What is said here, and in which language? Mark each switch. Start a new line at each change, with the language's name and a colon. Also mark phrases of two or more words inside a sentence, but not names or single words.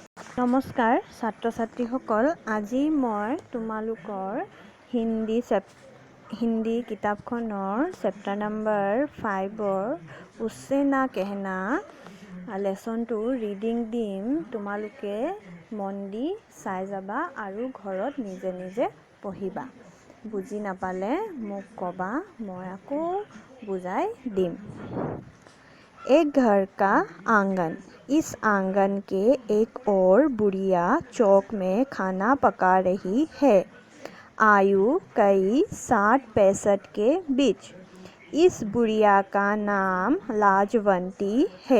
Assamese: নমস্কাৰ ছাত্ৰ ছাত্ৰীসকল, আজি মই তোমালোকৰ হিন্দী কিতাপখনৰ
English: chapter number
Assamese: 5 উছছে না কেহনা লেচনটো ৰিডিং দিম। তোমালোকে মন দি চাই যাবা আৰু ঘৰত নিজে নিজে পঢ়িবা। বুজি নাপালে মোক ক'বা, মই আকৌ বুজাই দিম।
Hindi: एक घर का आंगन। इस आंगन के एक और बुढ़िया चौक में खाना पका रही है। आयु कई 60-65 के बीच। इस बुढ़िया का नाम लाजवंती है।